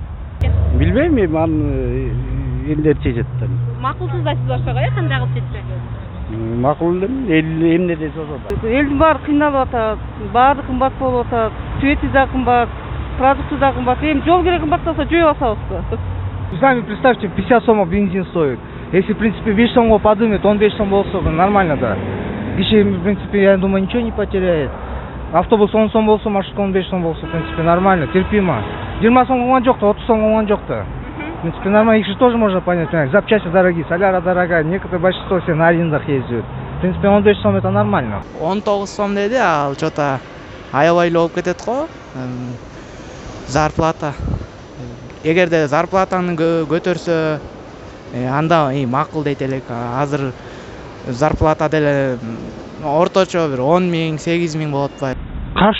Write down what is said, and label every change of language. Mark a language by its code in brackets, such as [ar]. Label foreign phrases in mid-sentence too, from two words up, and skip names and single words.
[ky] Билбейм, эми аны элдер чечет. Макулсуздайсыз ошого, кандай кылып чечсе? Макул эмне десе ошо. Элдин баары кыйналып атат, баары кымбат болуп атат, свети да кымбат, продукты да кымбат. Эми жол кире кымбаттаса жөө алсабызбы? [ru] Сами представьте, 50 сомов бензин стоит. Если, в принципе, 5 сомов подымет, [ky] он 5 сом болса, нормально, да. Кече, [ru] в принципе, я думаю, ничего не потеряет. [ky] Автобус 10 сом болса, маршрутка 15 сом болса, [ru] в принципе, нормально, терпимо. [ky] 20 сом болгон жок-то, 30 сом болгон жок-то. [ru] В принципе, нормально, их же тоже можно понять, запчасти дорогие, соляра дорогая, некоторые большинство все на айындах ездят. В принципе, 15 сом это нормально. [ky] 19 сом деди, ал что-то аябай эле болуп кетет го. Зарплата. Эгерде зарплатаны көтөрсө, анда макул дейт элек. Азыр зарплата деле орточо бир 10 миң, 8 миң болуп атпайбы?